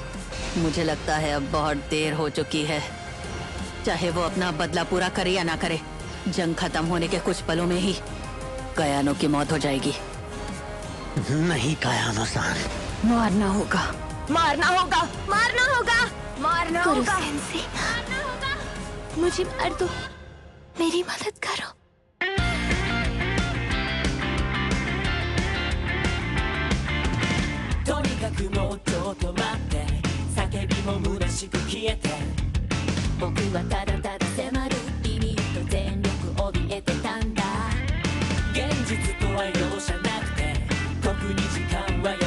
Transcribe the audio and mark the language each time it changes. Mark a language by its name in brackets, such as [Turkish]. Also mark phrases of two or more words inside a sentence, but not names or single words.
[Hindi] मुझे लगता है अब बहुत देर हो चुकी है। चाहे वो अपना बदला पूरा करे या ना करे, जंग खत्म होने के कुछ पलों में ही कयानो की मौत हो जाएगी। नहीं कायानो-सान, मारना होगा, मारना होगा, मारना होगा, मारना होगा, मारना होगा। मुझे मार दो, मेरी मदद करो। [Japanese] とにかくもっと止まって叫びも虚しく消えて僕はただただ迫るリミット全力怯えてたんだ現実とは容赦なくて特に時間はや